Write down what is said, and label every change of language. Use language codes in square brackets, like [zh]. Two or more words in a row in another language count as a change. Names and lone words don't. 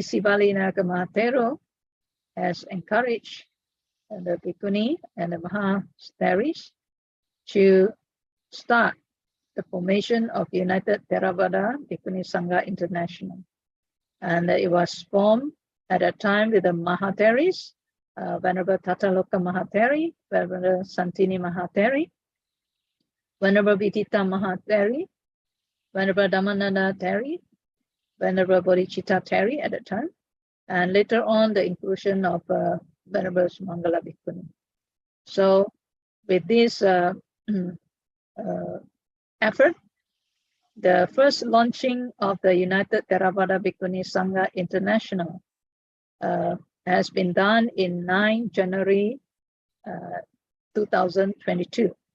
[en] Sivali Naka Mahathero has encouraged the Bhikkhuni and the Mahatheris to start the formation of United Theravada Bhikkhuni Sangha International. And it was formed at a time with the Mahatheris, Venerable Tataloka Mahatheri, Venerable Santini Mahatheri, Venerable Vidita Mahatheri, Venerable Dhammananda Theri, Venerable Bodhicitta Theri at the time, and later on the inclusion of Venerable Mangala Bhikkhuni. So with this effort, the first launching of the United Theravada Bhikkhuni Sangha International has been done in 9 January 2022.